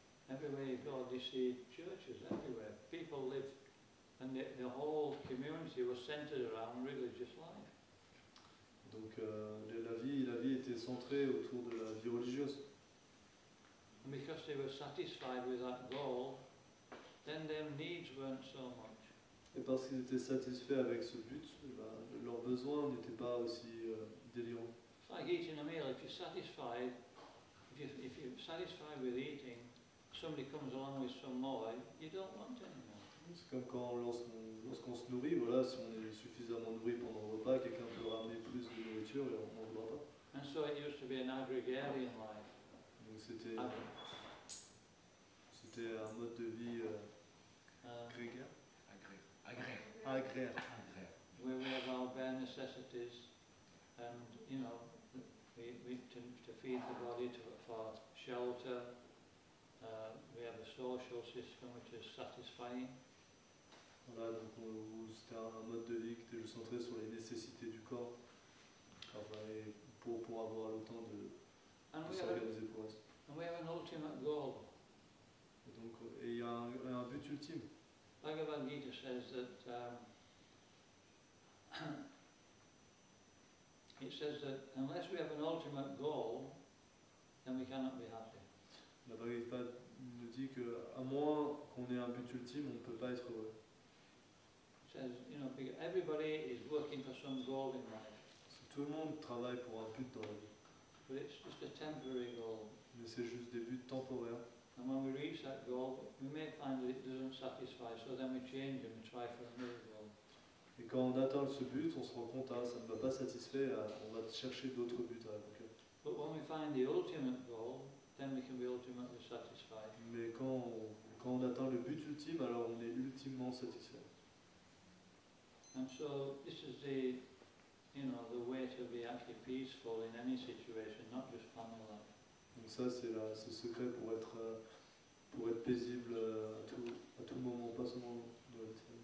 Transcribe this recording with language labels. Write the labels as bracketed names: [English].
[English] Everywhere you go, you see churches everywhere. People live, and the whole community was centered around religious life. [French] Donc la vie était centrée autour de la vie religieuse. [English] And because they were satisfied with that goal, then their needs weren't so much. [French] Et parce qu'ils étaient satisfaits avec ce but, leurs besoins n'étaient pas aussi délirants. [English] It's like eating a meal. If you're satisfied, if you're satisfied with eating, somebody comes along with some more, you don't want anymore. [French] C'est comme quand lorsqu'on se nourrit, voilà, si on est suffisamment nourri pendant le repas, quelqu'un peut ramener plus de nourriture et on n'en voudra pas. [English] And so it used to be an agrarian life. [French] Donc c'était un mode de vie grégaire. Agraire. [English] Where we have our bare necessities, and to feed the body, for shelter. We have a social system which is satisfying. [French] Voilà, donc c'était un mode de vie qui était centré sur les nécessités du corps, enfin, et pour avoir le temps de s'organiser pour rester. [English] And we have an ultimate goal. [French] Et il y a un but ultime. [English] Bhagavad Gita says that it says that unless we have an ultimate goal, then we cannot be happy. [French] La Bhagavad Gita nous dit qu'à moins qu'on ait un but ultime, on ne peut pas être heureux. [English] It says, everybody is working for some goal in life, [French] Tout le monde travaille pour un but dans la vie, [English] but it's just a temporary goal. [French] mais c'est juste des buts temporaires. [English] And when we reach that goal, we may find that it doesn't satisfy, so then we change and we try for another goal. [French] Et quand on atteint ce but, on se rend compte, ça ne m'a pas satisfait, on va chercher d'autres buts à accomplir. [English] But when we find the ultimate goal, then we can be ultimately satisfied. [French] Mais quand on atteint le but ultime, alors on est ultimement satisfait. [English] And so this is the way to be actually peaceful in any situation, not just family life. [French] Donc ça, c'est le secret pour être paisible à tout moment, pas seulement dans la vie.